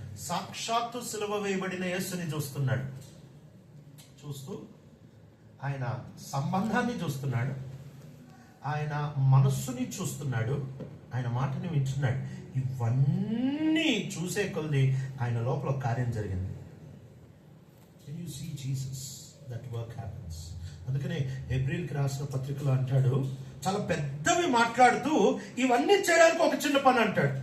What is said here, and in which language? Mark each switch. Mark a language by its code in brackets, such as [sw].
[te] సాక్షాత్తు సిలువ వేయబడిన యేసుని చూస్తున్నాడు. చూస్తూ ఆయన సంబంధాన్ని చూస్తున్నాడు, ఆయన మనస్సుని చూస్తున్నాడు, ఆయన మాటని వింటున్నాడు. ఇవన్నీ చూసే కొద్ది ఆయన లోపల కార్యం జరిగింది. [en] When you see Jesus, that work happens. [te] అందుకనే హెబ్రీయులకు రాసిన పత్రికలో అంటాడు, చాలా పెద్దవి మాట్లాడుతూ ఇవన్నీ చేయడానికి ఒక చిన్న పని అంటాడు.